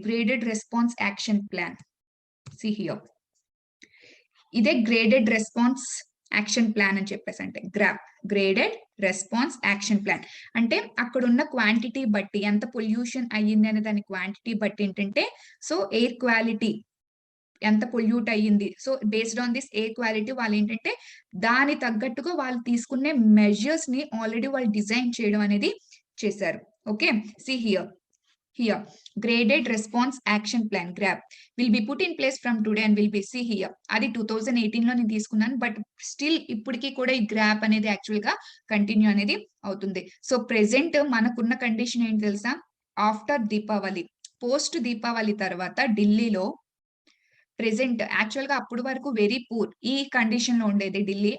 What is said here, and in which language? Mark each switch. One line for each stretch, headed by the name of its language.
Telugu: Graded response action plan.
English: See here.
Telugu: ఇదే graded response action plan అని చెప్పేసి అంటే గ్రేడెడ్ రెస్పాన్స్ యాక్షన్ ప్లాన్ అంటే అక్కడున్న క్వాంటిటీ బట్టి ఎంత పొల్యూషన్ అయ్యింది అనే దాని క్వాంటిటీ బట్టి ఏంటంటే సో ఎయిర్ క్వాలిటీ ఎంత పొల్యూట్ అయ్యింది.
English: so based on this air quality
Telugu: వాళ్ళు ఏంటంటే దాని తగ్గట్టుగా వాళ్ళు తీసుకునే మెజర్స్ ని ఆల్రెడీ వాళ్ళు డిజైన్ చేయడం అనేది చేశారు.
English: Okay. See here. Here, graded response action plan GRAP will be put in place from today and will be see here.
Telugu: అది 2018 లో నేను తీసుకున్నాను. బట్ స్టిల్ ఇప్పటికి కూడా ఈ గ్రాప్ అనేది యాక్చువల్ గా కంటిన్యూ అనేది అవుతుంది. సో ప్రెసెంట్ మనకున్న కండిషన్ ఏంటి తెలుసా? ఆఫ్టర్ దీపావళి, పోస్ట్ దీపావళి తర్వాత ఢిల్లీలో ప్రెజెంట్ యాక్చువల్ గా అప్పుడు వరకు వెరీ పూర్ ఈ కండిషన్ లో ఉండేది ఢిల్లీ.